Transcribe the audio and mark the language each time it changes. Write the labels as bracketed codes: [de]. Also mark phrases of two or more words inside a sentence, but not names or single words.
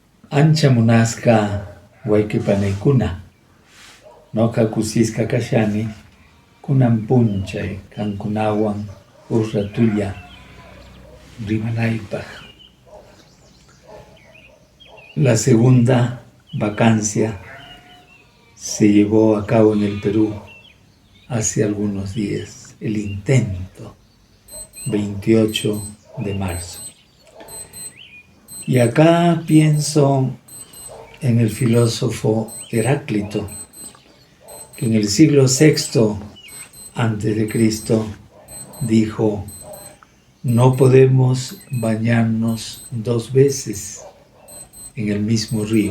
[qu] Ancha munasqa wayqipanikuna, noqa kusisqa kashani kunan punchay kankunawan huk ratulla rimanaypaq. [es] La segunda vacancia se llevó a cabo en el Perú hace algunos días, el intento, 28 de marzo. Y acá pienso en el filósofo Heráclito, que en el siglo VI antes de Cristo dijo: no podemos bañarnos dos veces en el mismo río.